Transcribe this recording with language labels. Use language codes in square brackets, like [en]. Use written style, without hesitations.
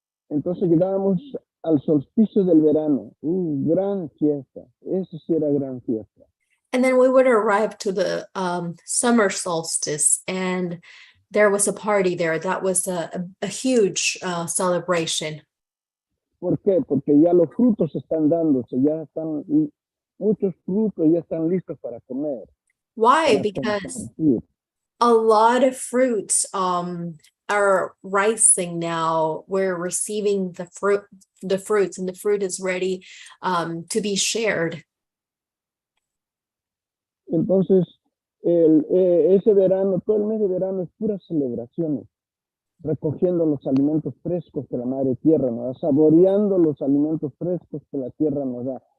[es] Entonces llegábamos al solsticio del verano, gran fiesta, eso sí era gran fiesta. [en] And then we would arrive to the summer solstice, and there was a party there. That was a huge celebration. [es] ¿Por qué? Porque ya los frutos están dándose, muchos frutos ya están listos para comer. [en] Why? Because a lot of fruits are rising now. We're receiving the fruits, and the fruit is ready to be shared. [es] Entonces, ese verano, todo el mes de verano es puras celebraciones, recogiendo los alimentos frescos que la Madre Tierra nos da, saboreando los alimentos frescos que la Tierra nos da.